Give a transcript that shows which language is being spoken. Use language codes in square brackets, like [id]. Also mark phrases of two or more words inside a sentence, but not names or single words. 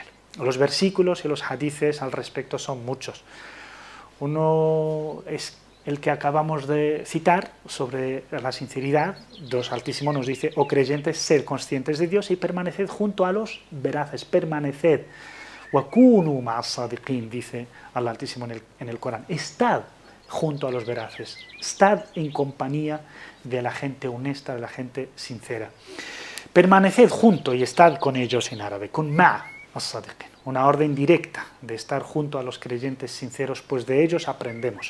[es] Los versículos y los hadices al respecto son muchos. Uno es el que acabamos de citar sobre la sinceridad. Dios Altísimo nos dice: oh creyentes, sed conscientes de Dios y permaneced junto a los veraces, permaneced. [ar] وكونوا مع الصادقين, [es] dice Allah Altísimo en el Corán. Estad junto a los veraces, estad en compañía de la gente honesta, de la gente sincera. Permaneced junto y estad con ellos en árabe, con [ar] مع الصادقين, [es] una orden directa de estar junto a los creyentes sinceros, pues de ellos aprendemos.